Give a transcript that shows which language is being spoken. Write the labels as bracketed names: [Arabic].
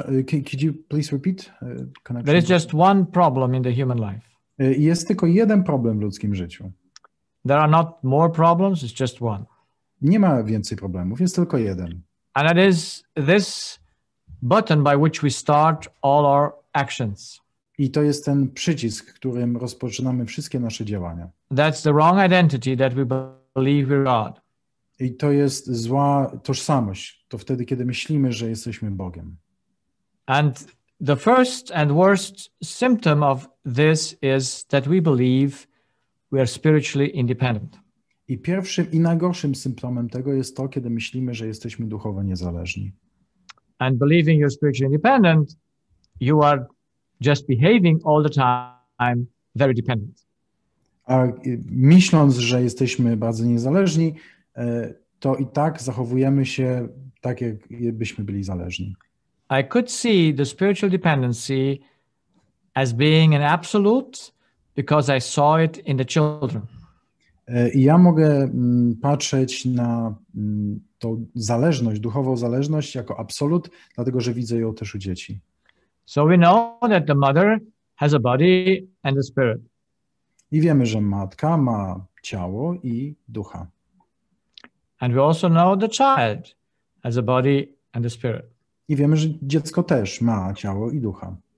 [English] Could you please repeat? There is just one problem in the human life. [Polish] Jest tylko jeden problem w ludzkim życiu. [English] There are not more problems, it's just one. [Polish] Nie ma więcej problemów, jest tylko jeden. [English] And that is this button by which we start all our actions. [Polish] I to jest ten przycisk, którym rozpoczynamy wszystkie nasze działania. [English] That's the wrong identity that we believe we're God. [Polish] I to jest zła tożsamość. To wtedy, kiedy myślimy, że jesteśmy Bogiem. [English] And the first and worst symptom of this is that we believe we are spiritually independent. [Polish] I pierwszym i najgorszym symptomem tego jest to, kiedy myślimy, że jesteśmy duchowo niezależni. [English] And believing you're spiritually independent, you are just behaving all the time very dependent. [Polish] A myśląc, że jesteśmy bardzo niezależni, to i tak zachowujemy się tak, jakbyśmy byli zależni. [English] I could see the spiritual dependency as being an absolute because I saw it in the children. [Polish] I ja mogę patrzeć na tą zależność, duchową zależność jako absolut, dlatego że widzę ją też u dzieci. [English] So we know that the mother has a body and a spirit. [Polish] I wiemy, że matka ma ciało i ducha. [English] And we also know the child has a body and a spirit. [Polish] I wiemy, że dziecko też ma ciało i ducha.